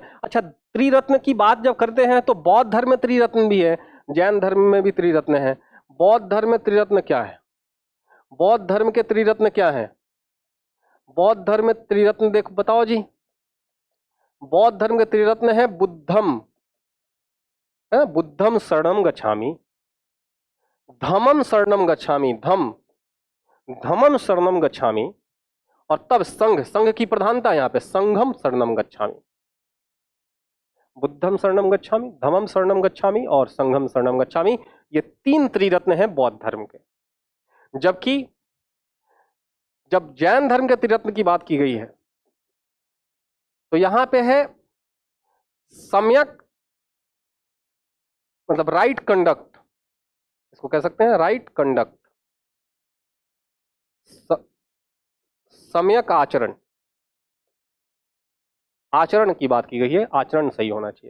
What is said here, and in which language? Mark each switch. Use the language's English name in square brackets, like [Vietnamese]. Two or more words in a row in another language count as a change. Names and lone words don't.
[Hindi] अच्छा, त्रिरत्न की बात जब करते हैं तो बौद्ध धर्म में त्रिरत्न भी है, जैन धर्म में भी त्रिरत्न है। बौद्ध धर्म में त्रिरत्न क्या है, बौद्ध धर्म के त्रिरत्न क्या है, बौद्ध धर्म में त्रिरत्न देखो, बताओ जी। बौद्ध धर्म के त्रिरत्न है [Pali] बुद्धम, है बुद्धम शरणम गच्छामि, धम्मम शरणम गच्छामि, धम्मम शरणम गच्छामि, [Hindi] और तब संघ, संघ की प्रधानता यहां पे, [Pali] संघम शरणम गच्छामि। बुद्धम शरणम गच्छामि, धम्मम शरणम गच्छामि और संघम शरणम गच्छामि, [Hindi] ये 3 त्रिरत्न हैं बौद्ध धर्म के। जबकि जब जैन धर्म के त्रिरत्न की बात की गई है तो यहां पे है सम्यक, मतलब [English] right conduct, [Hindi] इसको कह सकते हैं [English] right conduct, [Hindi] सम्यक आचरण, आचरण की बात की गई है, आचरण सही होना चाहिए।